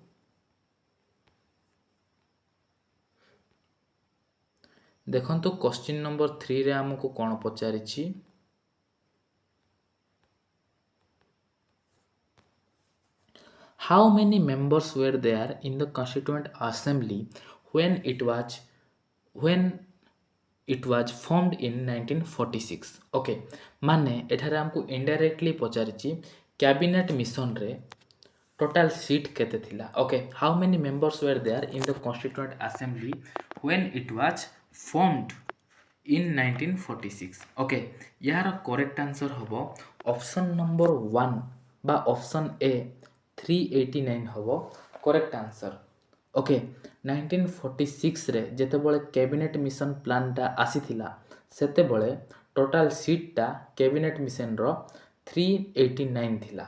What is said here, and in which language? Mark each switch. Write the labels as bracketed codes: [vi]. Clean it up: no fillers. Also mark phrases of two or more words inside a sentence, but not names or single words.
[or] ଦେଖନ୍ତୁ କୋଶ୍ଚିନ୍ ନମ୍ବର 3ରେ ଆମକୁ କ'ଣ ପଚାରିଛି, [en] how many members were there in the constituent assembly when it was formed in 1946। [or] ଓକେ, ମାନେ ଏଠାରେ ଆମକୁ ଇନଡାଇରେକ୍ଟଲି ପଚାରିଛି କ୍ୟାବିନେଟ୍ ମିଶନରେ [en] total seat [or] କେତେ ଥିଲା। [en] ଓକେ, how many members were there in the constituent assembly when it was formed in 1946। [or] ଓକେ, ଏହାର [en] correct answer [or] ହେବ [en] option number 1 [or] ବା [en] option A [or] 389 ହେବ [en] correct answer. [or] ଓକେ, 1946ରେ ଯେତେବେଳେ କ୍ୟାବିନେଟ୍ ମିଶନ ପ୍ଲାନ୍ଟା ଆସିଥିଲା ସେତେବେଳେ [en] total seat [or] କ୍ୟାବିନେଟ୍ ମିଶନର 389 ଥିଲା।